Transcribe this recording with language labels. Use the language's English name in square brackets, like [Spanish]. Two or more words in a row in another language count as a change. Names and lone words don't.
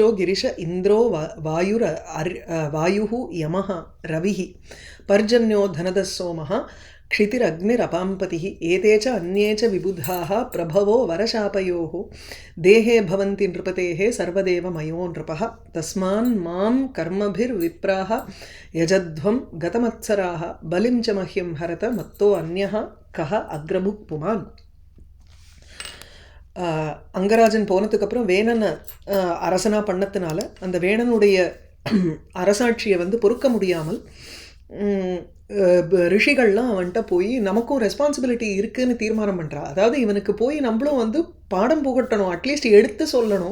[Sanskrit] गिरिश इन्द्रो वायुः यमः रविः पर्जन्यो धनदः सोमः क्षितिरग्निरपाम्पतिः एते च अन्ये च विबुधाः प्रभवो वरशापयोः देहे भवन्ति नृपतेः सर्वदेवमयो नृपः तस्मान् मां कर्मभिर्विप्राः यजध्वं गतमत्सराः बलिं च मह्यं हरत मत्तो अन्यः कः अग्रभुक् पुमान्। [Tamil] அங்கராஜன் போனதுக்கு அப்புறம் வேணனை அரசனா பண்ணத்தினால அந்த வேணனுடைய அரசாட்சியை வந்து பொறுக்க முடியாமல் ரிஷிகள்லாம் அவன்கிட்ட போய் நமக்கும் ரெஸ்பான்சிபிலிட்டி இருக்குன்னு தீர்மானம் பண்ணுறா. அதாவது இவனுக்கு போய் நம்மளும் வந்து பாடம் புகட்டணும், அட்லீஸ்ட் எடுத்து சொல்லணும்.